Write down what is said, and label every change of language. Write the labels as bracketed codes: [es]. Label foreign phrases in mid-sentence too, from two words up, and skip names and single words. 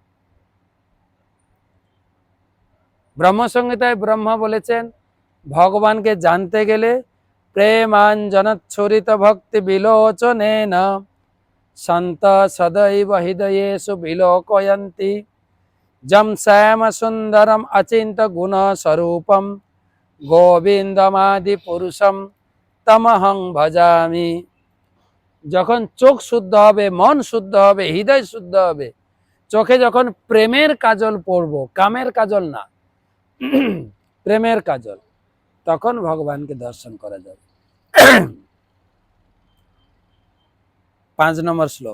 [bn] ব্রহ্মসংহিতায় ব্রহ্মা বলেছেন, ভগবানকে জানতে গেলে [sa] प्रेमाञ्जनच्छुरित भक्ति विलोचनेन सन्त सदैव हृदयेषु विलोकयन्ति यम श्याम सुन्दरम अचिन्त गुण स्वरूपम गोविन्दमादि पुरुषम तमहं भजामि। [bn] যখন চোখ শুদ্ধ হবে, মন শুদ্ধ হবে, হৃদয় শুদ্ধ হবে, চোখে যখন প্রেমের কাজল পড়বো, কামের কাজল না, প্রেমের কাজল, তখন ভগবানকে দর্শন করা যাবে। 5 নম্বর শ্লোক।